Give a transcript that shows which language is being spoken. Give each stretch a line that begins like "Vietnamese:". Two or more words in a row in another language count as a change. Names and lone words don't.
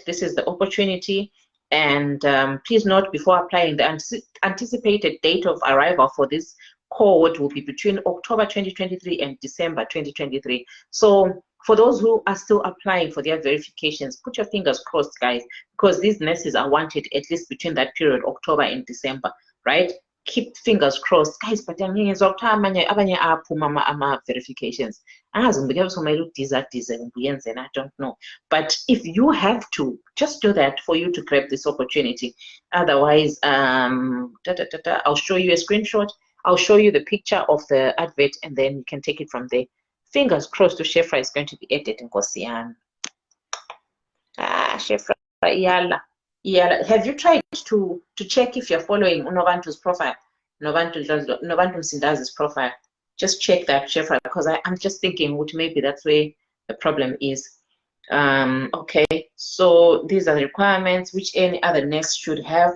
English: This is the opportunity. And please note, before applying, the anticipated date of arrival for this cohort will be between October 2023 and December 2023. So for those who are still applying for their verifications, put your fingers crossed, guys, because these nurses are wanted at least between that period, October and December, right? Keep fingers crossed, guys.
Zulu: But abanye aphuma ama verifications.
English: I don't know. But if you have to, just do that for you to grab this opportunity. Otherwise, I'll show you a screenshot. I'll show you the picture of the advert, and then you can take it from there. Fingers crossed to Shefra is going to be added in Kosian. Shefra, yala. Have you tried to check if you're following Novantu's profile? Novantu Sindazi's profile. Just check that, Shefra, because I'm just thinking which maybe that's where the problem is. Okay, so these are the requirements which any other nurse should have.